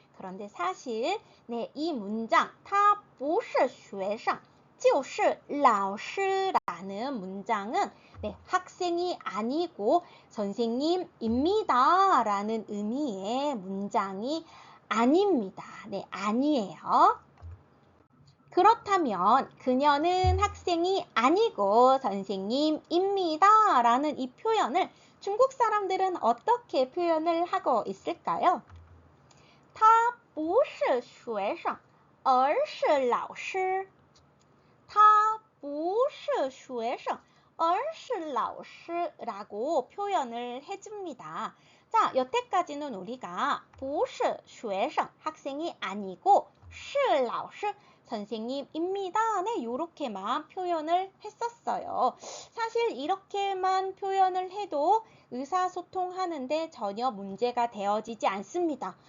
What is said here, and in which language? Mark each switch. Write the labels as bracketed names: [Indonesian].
[Korean] 그런데 사실 네, 이 문장 [Chinese] 他不是学生就是老师 [Korean] 라는 문장은 네, 학생이 아니고 선생님입니다 라는 의미의 문장이 아닙니다. 네, 아니에요. 그렇다면 그녀는 학생이 아니고 선생님입니다 라는 이 표현을 중국 사람들은 어떻게 표현을 하고 있을까요? [Chinese] 他不是学生而是老师他不是学生而是老师 [Korean] 라고 표현을 해줍니다. 자, 여태까지는 우리가 [Chinese] 不是学生 [Korean] 학생이 아니고 [Chinese] 是老师 [Korean] 선생님입니다. 네, 이렇게만 표현을 했었어요. 사실 이렇게만 표현을 해도 의사소통하는데 전혀 문제가 되어지지 않습니다.